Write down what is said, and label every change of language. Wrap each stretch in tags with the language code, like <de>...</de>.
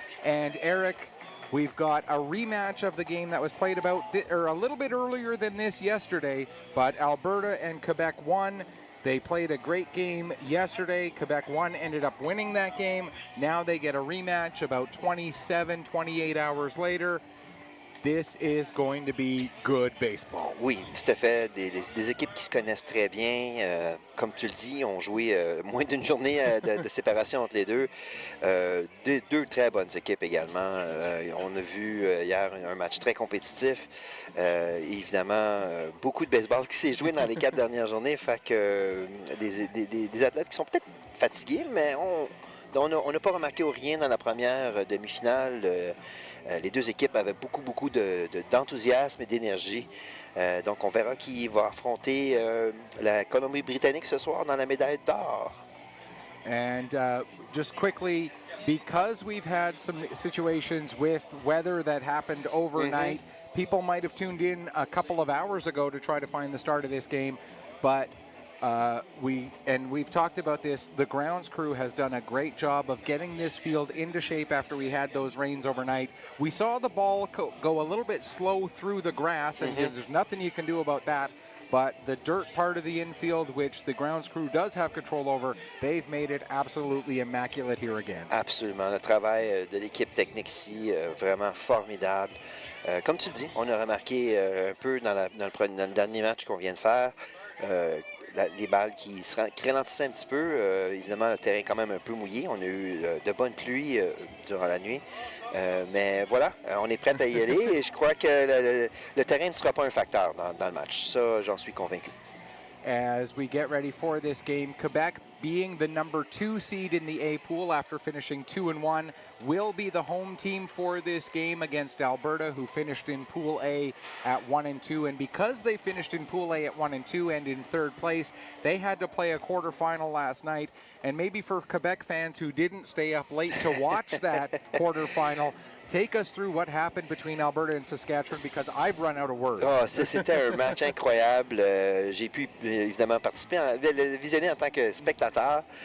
<en>And Eric, we've got a rematch of the game that was played a little bit earlier than this yesterday, but Alberta and Quebec won. They played a great game yesterday. Quebec ended up winning that game. Now they get a rematch about 28 hours later. This is going to be good baseball.</en> <fr>Oui, tout à fait. Des équipes qui se connaissent très bien. Comme tu le dis, ont joué moins d'une journée de séparation entre les deux. Deux très bonnes équipes également. On a vu hier un match très compétitif. Évidemment, beaucoup de baseball qui s'est joué dans les 4 dernières journées. Fait que des athlètes qui sont peut-être fatigués, mais on n'a pas remarqué rien dans la première demi-finale. Les deux équipes avaient beaucoup d'enthousiasme et d'énergie. Donc, on verra qui va affronter la Colombie-Britannique ce soir dans la médaille d'or.</fr> <en>And just quickly, because we've had some situations with weather that happened overnight, people might have tuned in a couple of hours ago to try to find the start of this game, but we've talked about this. The grounds crew has done a great job of getting this field into shape after we had those rains overnight. We saw the ball go a little bit slow through the grass, and there's nothing you can do about that. But the dirt part of the infield, which the grounds crew does have control over, they've made it absolutely immaculate here again.</en> <fr>Absolument. Le travail de l'équipe technique ici, vraiment formidable. Comme tu le dis, on a remarqué un peu dans le dernier match qu'on vient de faire, les balles qui ralentissaient un petit peu. Évidemment, le terrain est quand même un peu mouillé. On a eu de bonnes pluies durant la nuit. Mais voilà, on est prêt à y aller et je crois que le terrain ne sera pas un facteur dans le match. Ça, j'en suis convaincu.</fr> <en>As we get ready for this game, Quebec, being the number 2 seed in the A pool after finishing 2-1, will be the home team for this game against Alberta, who finished in Pool A at 1-2. And because they finished in Pool A at 1-2 and in 3rd place, they had to play a quarterfinal last night. And maybe for Quebec fans who didn't stay up late to watch that quarterfinal, take us through what happened between Alberta and Saskatchewan, because I've run out of words.</en> <fr>Oh, c'était un match incroyable. J'ai pu évidemment participer, le visionner en tant que spectateur.</fr>